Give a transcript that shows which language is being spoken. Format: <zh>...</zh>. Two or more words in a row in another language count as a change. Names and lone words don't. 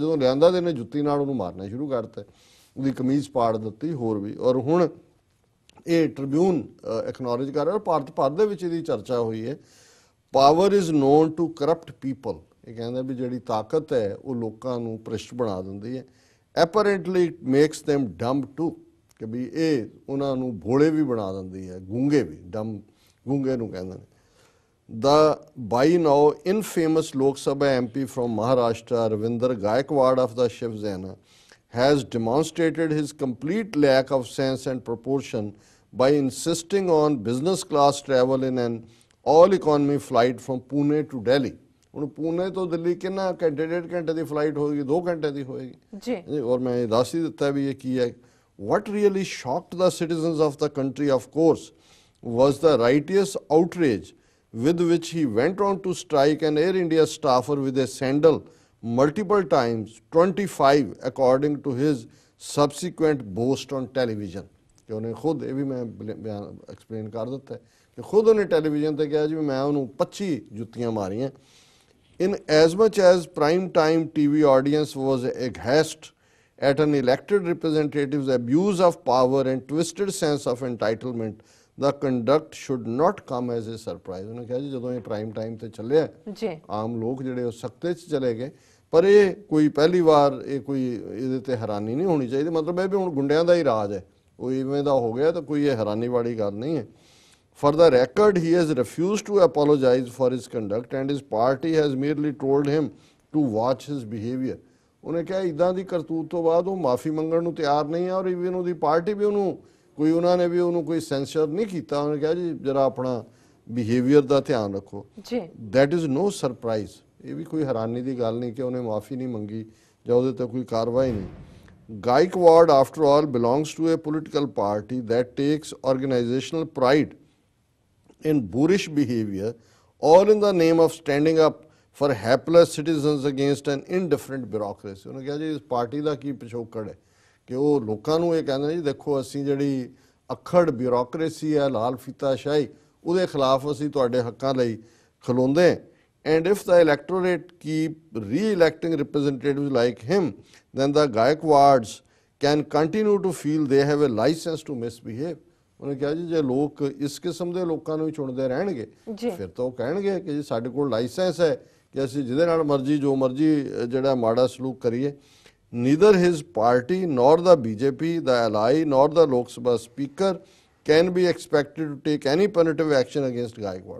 <pa>ਜਦੋਂ ਲਿਆਂਦਾ ਤੇ ਇਹਨੇ ਜੁੱਤੀ ਨਾਲ ਉਹਨੂੰ ਮਾਰਨਾ ਸ਼ੁਰੂ ਕਰਤਾ, ਉਹਦੀ ਕਮੀਜ਼ ਪਾੜ ਦਿੱਤੀ ਹੋਰ ਵੀ। ਔਰ ਹੁਣ ਇਹ ਟ੍ਰਿਬਿਊਨ ਐਕਨੋਲੇਜ ਕਰ ਰਿਹਾ, ਭਾਰਤ ਭਰ ਦੇ ਵਿੱਚ ਇਹਦੀ ਚਰਚਾ ਹੋਈ ਹੈ।</pa> <en>power is known to corrupt people,</en> <pa>ਇਹ ਕਹਿੰਦਾ ਵੀ ਜਿਹੜੀ ਤਾਕਤ ਹੈ ਉਹ ਲੋਕਾਂ ਨੂੰ ਭ੍ਰਿਸ਼ਟ ਬਣਾ ਦਿੰਦੀ ਹੈ।</pa> <en>apparently it makes them dumb too,</en> <pa>ਕਿ ਵੀ ਇਹ ਉਹਨਾਂ ਨੂੰ ਭੋਲੇ ਵੀ ਬਣਾ ਦਿੰਦੀ ਹੈ, ਗੂੰਗੇ ਵੀ, ਡਮ ਗੂੰਗੇ ਨੂੰ ਕਹਿੰਦੇ ਨੇ।</pa> <en>The by now infamous Lok Sabha MP from Maharashtra, Ravinder Gaikwad of the Shiv Sena, has demonstrated his complete lack of sense and proportion by insisting on business class travel in an all-economy flight from Pune to Delhi.</en> <pa>ਹੁਣ ਪੂਨੇ ਤੋਂ ਦਿੱਲੀ ਕਿੰਨਾ ਘੰਟੇ, 1.5 ਘੰਟੇ ਦੀ ਫਲਾਈਟ ਹੋਏਗੀ, 2 ਘੰਟੇ ਦੀ ਹੋਏਗੀ ਜੀ। ਔਰ ਮੈਂ ਇਹ ਦੱਸ ਹੀ ਦਿੱਤਾ ਵੀ ਇਹ ਕੀ ਹੈ।</pa> <en>What really shocked the citizens of the country, of course, was the righteous outrage with which he went on to strike an Air India staffer with a sandal multiple times, 25 according to his subsequent boast on television।</en> <pa>ਕਿ ਉਹਨੇ ਖੁਦ, ਇਹ ਵੀ ਮੈਂ ਬਿਆਨ ਐਕਸਪਲੇਨ ਕਰ ਦਿੱਤਾ ਕਿ ਖੁਦ ਉਹਨੇ ਟੈਲੀਵਿਜ਼ਨ ਤੇ ਕਿਹਾ ਜੀ ਮੈਂ ਉਹਨੂੰ 25 ਜੁੱਤੀਆਂ ਮਾਰੀਆਂ।</pa> <en>In as much as prime time TV audience was aghast at an elected representative's abuse of power and twisted sense of entitlement, the conduct should not come as a surprise।</en> <pa>ਉਹਨੇ ਕਿਹਾ ਜੀ ਜਦੋਂ ਇਹ ਪ੍ਰਾਈਮ ਟਾਈਮ ਤੇ ਚੱਲਿਆ ਆਮ ਲੋਕ ਜਿਹੜੇ ਉਹ ਸਖਤੇ 'ਚ ਚਲੇ ਗਏ, ਪਰ ਇਹ ਕੋਈ ਪਹਿਲੀ ਵਾਰ ਇਹ ਕੋਈ ਇਹਦੇ ਤੇ ਹੈਰਾਨੀ ਨਹੀਂ ਹੋਣੀ ਚਾਹੀਦੀ। ਮਤਲਬ ਇਹ ਵੀ ਹੁਣ ਗੁੰਡਿਆਂ ਦਾ ਹੀ ਰਾਜ ਹੈ, ਉਹ ਇਵੇਂ ਦਾ ਹੋ ਗਿਆ ਤਾਂ ਕੋਈ ਇਹ ਹੈਰਾਨੀ ਵਾਲੀ ਗੱਲ ਨਹੀਂ ਹੈ।</pa> <en>For the record, he has refused to apologize for his conduct and his party has merely told him to watch his behavior।</en> <pa>ਉਹਨੇ ਕਿਹਾ ਇਦਾਂ ਦੀ ਕਰਤੂਤ ਤੋਂ ਬਾਅਦ ਉਹ ਮਾਫੀ ਮੰਗਣ ਨੂੰ ਤਿਆਰ ਨਹੀਂ ਹੈ, ਔਰ ਇਵਨ ਉਹਦੀ ਪਾਰਟੀ ਵੀ ਉਹਨੂੰ ਕੋਈ, ਉਹਨਾਂ ਨੇ ਵੀ ਉਹਨੂੰ ਕੋਈ ਸੈਂਸਰ ਨਹੀਂ ਕੀਤਾ। ਉਹਨੇ ਕਿਹਾ ਜੀ ਜਰਾ ਆਪਣਾ ਬਿਹੇਵੀਅਰ ਦਾ ਧਿਆਨ ਰੱਖੋ ਜੀ।</pa> <en>that is no surprise,</en> <pa>ਇਹ ਵੀ ਕੋਈ ਹੈਰਾਨੀ ਦੀ ਗੱਲ ਨਹੀਂ ਕਿ ਉਹਨੇ ਮਾਫੀ ਨਹੀਂ ਮੰਗੀ ਜਾਂ ਉਹਦੇ ਤੇ ਕੋਈ ਕਾਰਵਾਈ ਨਹੀਂ।</pa> <en>Gaikwad, after all, belongs to a political party that takes organizational pride in boorish behavior, all in the name of standing up for hapless citizens against an indifferent bureaucracy।</en> <pa>ਉਹਨੇ ਕਿਹਾ ਜੀ ਇਸ ਪਾਰਟੀ ਦਾ ਕੀ ਪਿਛੋਕੜ ਹੈ ਕਿ ਉਹ ਲੋਕਾਂ ਨੂੰ ਇਹ ਕਹਿੰਦੇ ਜੀ ਦੇਖੋ ਅਸੀਂ ਜਿਹੜੀ ਅਖੜ ਬਿਊਰੋਕਰੇਸੀ ਹੈ, ਲਾਲ ਫੀਤਾ ਸ਼ਾਹੀ, ਉਹਦੇ ਖਿਲਾਫ ਅਸੀਂ ਤੁਹਾਡੇ ਹੱਕਾਂ ਲਈ ਖਲੋਂਦੇ।</pa> <en>And if the electorate keep re-electing representatives like him, then the Gaikwads can continue to feel they have a license to misbehave।</en> <pa>ਉਹਨੇ ਕਿਹਾ ਜੀ ਜੇ ਲੋਕ ਇਸ ਕਿਸਮ ਦੇ ਲੋਕਾਂ ਨੂੰ ਹੀ ਚੁਣਦੇ ਰਹਿਣਗੇ ਫਿਰ ਤਾਂ ਉਹ ਕਹਿਣਗੇ ਕਿ ਜੀ ਸਾਡੇ ਕੋਲ ਲਾਇਸੈਂਸ ਹੈ ਕਿ ਅਸੀਂ ਜਿਹਦੇ ਨਾਲ ਮਰਜ਼ੀ ਜੋ ਮਰਜ਼ੀ ਜਿਹੜਾ ਮਾੜਾ ਸਲੂਕ ਕਰੀਏ।</pa> <en>Neither his party nor the BJP, the ally nor the Lok Sabha Speaker can be expected to take any punitive action against Gaikwad.</en>